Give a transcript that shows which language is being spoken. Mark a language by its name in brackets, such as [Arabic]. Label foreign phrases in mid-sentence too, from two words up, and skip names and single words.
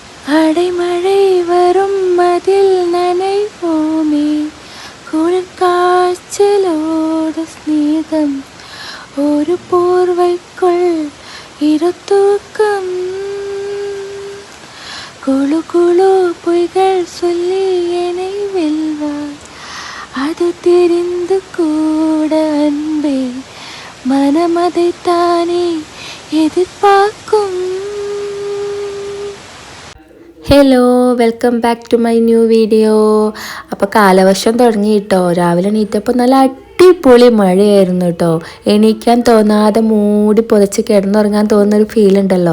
[Tamil] அடைமழை வரும் அதில் நனைவோமே குளிர்காய்ச்சலோடு ஸ்நேகம் ஒரு போர்வைக்குள் இருத்தூக்கம் குழு குழு பொய்கள் சொல்லி என்னை வெல்வார் அது தெரிந்து கூட அன்பே மனம் அதைத்தானே എതിർപ്പാക്കും. [English] Hello, welcome back to my new video. [Malayalam] അപ്പോൾ കാലവർഷം തുടങ്ങി കേട്ടോ. രാവിലെ എണീറ്റപ്പോൾ നല്ല അടിപൊളി മഴയായിരുന്നു കേട്ടോ. എണീക്കാൻ തോന്നാതെ മൂടി പുതച്ച് കിടന്നുറങ്ങാൻ തോന്നുന്നൊരു ഫീൽ ഉണ്ടല്ലോ.